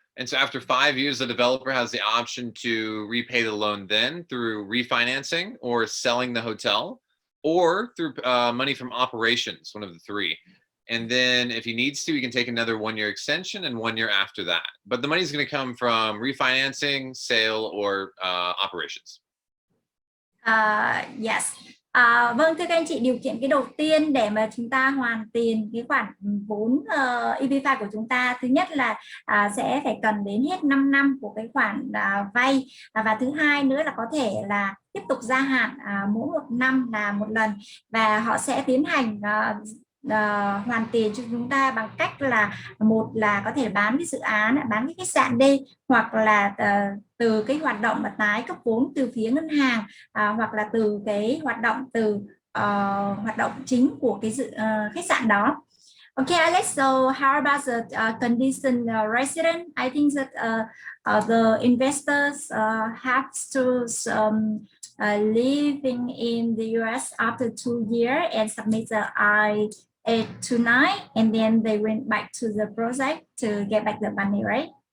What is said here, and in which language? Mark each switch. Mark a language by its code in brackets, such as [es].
[en] And so after 5 years, the developer has the option to repay the loan then through refinancing or selling the hotel, or through money from operations, one of the three. And then if he needs to, he can take another 1-year extension and 1 year after that. But the money is going to come from refinancing, sale, or operations. Yes. [vi] Vâng, thưa các anh chị, điều kiện cái đầu tiên để mà chúng ta hoàn tiền cái khoản vốn EB5 của chúng ta, thứ nhất là sẽ phải cần đến hết 5 năm của cái khoản vay, và thứ hai nữa là có thể là tiếp tục gia hạn mỗi một năm là một lần, và họ sẽ tiến hành hoàn tiền cho chúng ta bằng cách là, một là có thể bán cái dự án, bán cái khách sạn đi, hoặc là từ cái hoạt động mà tái cấp vốn từ phía ngân hàng, hoặc là từ cái hoạt động hoạt động chính của cái khách sạn đó. [en] Okay, Alex, so how about the condition resident? I think that the investors have to living in the US after 2 years and submit the I-829, and then they went back to the project to get back the money, right?